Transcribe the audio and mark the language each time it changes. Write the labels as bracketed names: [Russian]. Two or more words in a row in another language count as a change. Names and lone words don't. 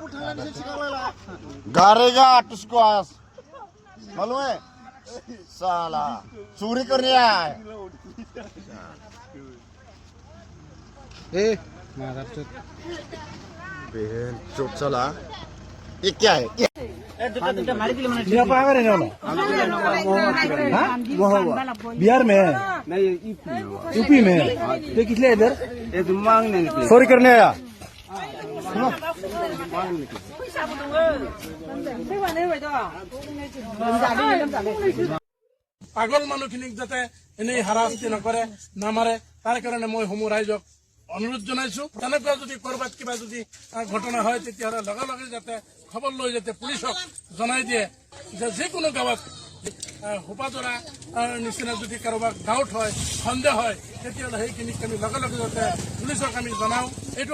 [Hindi] गाड़ेगा तुझको आज मालूम है साला चोरी करने आया है बहन चुप चला ये क्या है बिहार में नहीं यूपी में ये किस लिए इधर मांगने निकले चोरी करने आया [Assamese] পাগল মানুহখিনিক যাতে এনেই হাৰাশাস্তি নকৰে নামাৰে তাৰ কাৰণে মই সমূহ ৰাইজক অনুৰোধ জনাইছো তেনেকুৱা যদি কৰবাত কিবা যদি ঘটনা হয় তেতিয়াহ'লে লগে লগে যাতে খবৰ লৈ যাতে পুলিচক জনাই দিয়ে যে যিকোনো গাঁৱত হোপাজৰা নিচিনা যদি কাৰোবাক ডাউট হয় সন্দেহ হয় তেতিয়াহ'লে সেইখিনিক আমি লগে লগে যাতে পুলিচক আমি জনাওঁ এইটো